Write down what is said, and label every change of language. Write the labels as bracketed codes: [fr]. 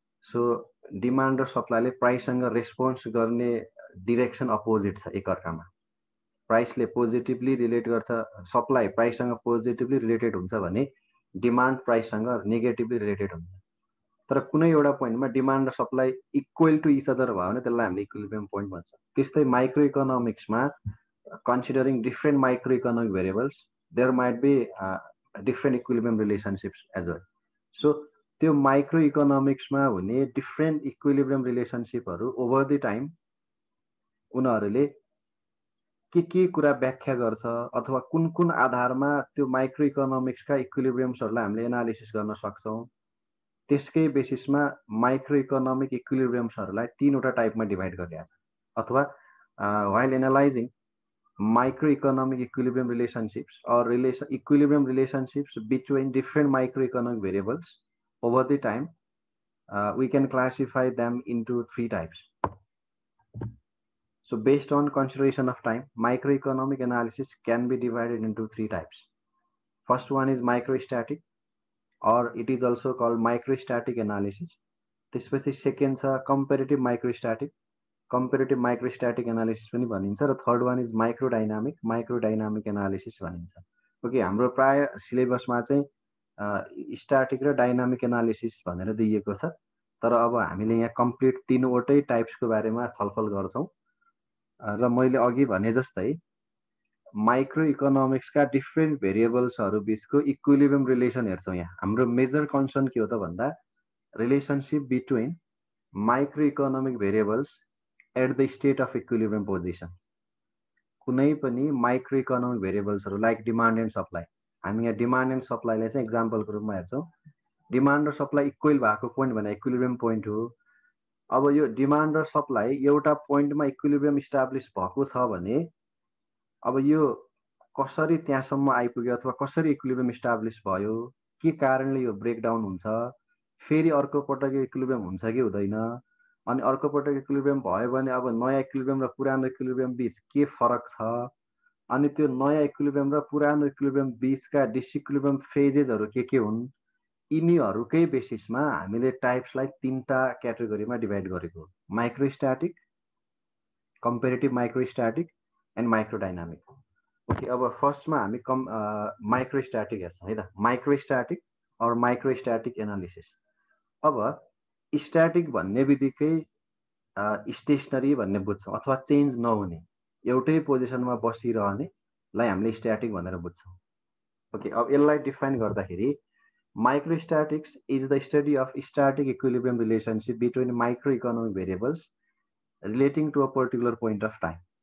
[ne] So demand र सप्लाईले प्राइससँग response गर्ने direction opposite छ एकअर्कामा। प्राइसले पोजिटिभली रिलेट गर्छ, सप्लाई प्राइससँग पोजिटिभली रिलेटेड हुन्छ भने डिमान्ड प्राइससँग नेगेटिभली रिलेटेड हुन्छ। तर कुनै एउटा पोइन्टमा डिमान्ड र supply [en] equal to each other [ne] भयो भने त्यसलाई हामीले इक्विलिब्रियम पोइन्ट भन्छ। त्यस्तै micro इकोनोमिक्समा [en] considering different microeconomic variables, there might be different equilibrium relationships as well. [ne] So त्यो माइक्रो इकोनोमिक्समा हुने different equilibrium रिलेसनसिपहरू [en] over the time [ne] उनीहरूले के कुरा व्याख्या गर्छ अथवा कुन कुन आधारमा त्यो माइक्रो इकोनोमिक्सका इक्विलिब्रियम्सहरूलाई हामीले एनालिसिस गर्न सक्छौँ, त्यसकै बेसिसमा माइक्रो इकोनोमिक इक्विलिब्रियम्सहरूलाई तीनवटा टाइपमा डिभाइड गरिएको छ। [en] अथवा while analyzing microeconomic equilibrium relationships or equilibrium relationships between different microeconomic variables over the time, we can classify them into three types. So based on consideration of time, microeconomic analysis can be divided into three types. First one is microstatic, or it is also called microstatic analysis. [ne] त्यसपछि second छ comparative माइक्रोस्ट्याटिक, comparative माइक्रोस्ट्याटिक analysis पनि भनिन्छ, र [en] third one is microdynamic analysis [ne] भनिन्छ। Okay, हाम्रो प्राय सिलेबसमा चाहिँ static र डाइनामिक एनालिसिस भनेर दिइएको छ, तर अब हामीले यहाँ कम्प्लिट तीनवटै टाइप्सको बारेमा छलफल गर्छौँ। र मैले अघि भने जस्तै माइक्रो इकोनोमिक्सका डिफ्रेन्ट भेरिएबल्सहरू बिचको इक्विलिब्रियम रिलेसन हेर्छौँ। यहाँ हाम्रो मेजर कन्सर्न के हो त भन्दा [en] Relationship between micro economic variables at the state of equilibrium position. [ne] कुनै पनि micro economic भेरिएबल्सहरू like demand and supply, हामी यहाँ डिमान्ड एन्ड सप्लाईलाई चाहिँ एक्जाम्पलको रूपमा हेर्छौँ। डिमान्ड र सप्लाई इक्वल भएको पोइन्ट भने इक्विलिब्रियम पोइन्ट हो। अब यो डिमान्ड र सप्लाई एउटा पोइन्टमा इक्विलिब्रियम इस्टाब्लिस भएको छ भने अब यो कसरी त्यहाँसम्म आइपुग्यो अथवा कसरी इक्विलिब्रियम इस्टाब्लिस भयो, के कारणले यो ब्रेकडाउन हुन्छ, फेरि अर्को पटक इक्विलिब्रियम हुन्छ कि हुँदैन, अनि अर्को पटक इक्विलिब्रियम भयो भने अब नयाँ इक्विलिब्रियम र पुरानो इक्विलिब्रियम बिच के फरक छ, अनि त्यो नयाँ इक्विलिब्रियम र पुरानो इक्विलिब्रियम बिचका डिसइक्विलिब्रियम फेजेसहरू के हुन्, यिनीहरूकै बेसिसमा हामीले टाइप्सलाई तीनटा क्याटेगोरीमा डिभाइड गरेको हो, माइक्रोस्ट्याटिक, कम्पेरेटिभ माइक्रोस्ट्याटिक एन्ड माइक्रोडाइनामिक। ओके, अब फर्स्टमा हामी माइक्रोस्ट्याटिक हेर्छौँ है त, माइक्रोस्ट्याटिक और माइक्रोस्ट्याटिक एनालिसिस। अब स्ट्याटिक भन्ने बित्तिकै स्टेसनरी भन्ने बुझ्छौँ, अथवा चेन्ज नहुने एउटै पोजिसनमा बसिरहनेलाई हामीले स्ट्याटिक भनेर बुझ्छौँ। [en] okay, [ne] अब यसलाई डिफाइन गर्दाखेरि [en] Microstatics is the study of static equilibrium relationship between micro economic variables relating to a particular point of time.